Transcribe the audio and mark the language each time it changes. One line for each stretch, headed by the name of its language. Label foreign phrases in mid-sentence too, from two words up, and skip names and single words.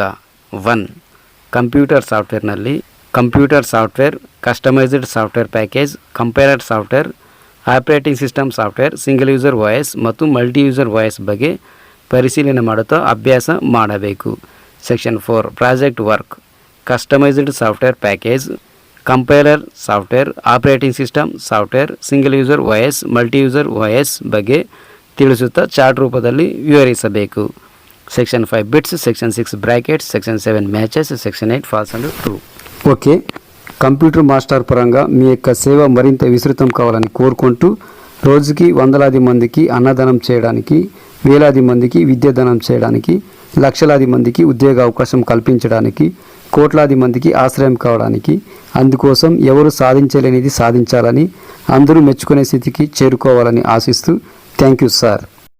English: 1 computer softwarenalli computer software, customised software package, compiler software, operating system software, single user OS ಮತ್ತು multi user OS
Kannada: ಬಗ್ಗೆ ಪರಿಶೀಲನೆ ಮಾಡುತ್ತಾ ಅಭ್ಯಾಸ ಮಾಡಬೇಕು.
English: section 4 project work. customised software package, compiler software, operating system software, single user OS, multi user OS
Kannada: ಬಗ್ಗೆ ತಿಳಿಸುತ್ತಾ ಚಾರ್ಟ್ ರೂಪದಲ್ಲಿ ವಿವರಿಸಬೇಕು.
English: section 5 bits, section 6 brackets, section 7 matches, section 8 false and true.
Telugu: ఓకే, కంప్యూటర్ మాస్టర్ పరంగా మీ యొక్క సేవ మరింత విస్తృతం కావాలని కోరుకుంటూ రోజుకి వందలాది మందికి అన్నదానం చేయడానికి, వేలాది మందికి విద్యాదానం చేయడానికి, లక్షలాది మందికి ఉద్యోగ అవకాశం కల్పించడానికి, కోట్లాది మందికి ఆశ్రయం కావడానికి, అందుకోసం ఎవరు సాధించలేనిది సాధించాలని, అందరూ మెచ్చుకునే స్థితికి చేరుకోవాలని ఆశిస్తూ
English: thank you sir.